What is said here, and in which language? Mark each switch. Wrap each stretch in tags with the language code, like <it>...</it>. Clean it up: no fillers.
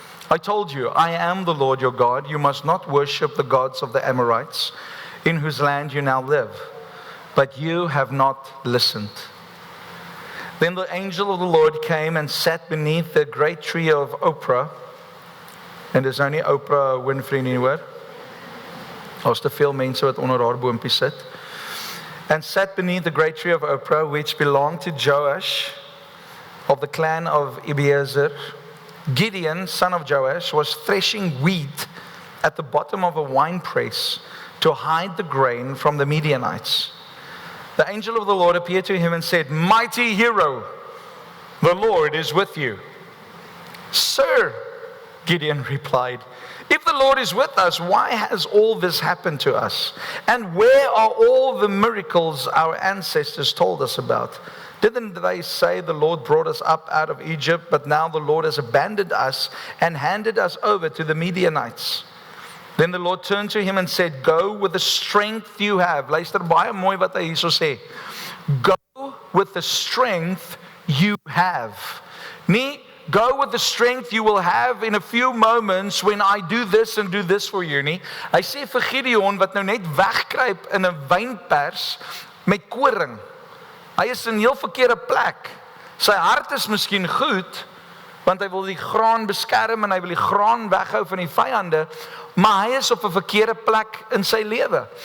<en>I told you, I am the Lord your God. You must not worship the gods of the Amorites, in whose land you now live. But you have not listened." Then the angel of the Lord came and sat beneath the great tree of Oprah.</en> <af>En dis nou nie Oprah Winfrey nie hoor. Daar's te veel mense wat onder haar boompie sit.</af> <en>And sat beneath the great tree of Oprah, which belonged to Joash of the clan of Abiezer. Gideon, son of Joash, was threshing wheat at the bottom of a winepress to hide the grain from the Midianites. The angel of the Lord appeared to him and said, "Mighty hero, the Lord is with you." "Sir," Gideon replied, "if the Lord is with us, why has all this happened to us? And where are all the miracles our ancestors told us about? Didn't they say the Lord brought us up out of Egypt, but now the Lord has abandoned us and handed us over to the Midianites?" Then the Lord turned to him and said, "Go with the strength you have."</en> <af>Luister baie mooi wat hy hierso sê.</af> <en>Go with the strength you have.</en> <af>Nie</af> <en>go with the strength you will have in a few moments when I do this and do this for you</en> <af>nie. Hy sê vir Gideon wat nou net wegkruip in 'n wynpers met koring. Hy is in 'n heel verkeerde plek. Sy hart is miskien goed, want hy wil die graan beskerm en hy wil die graan weghou van die vyande, maar hy is op 'n verkeerde plek in sy lewe.</af>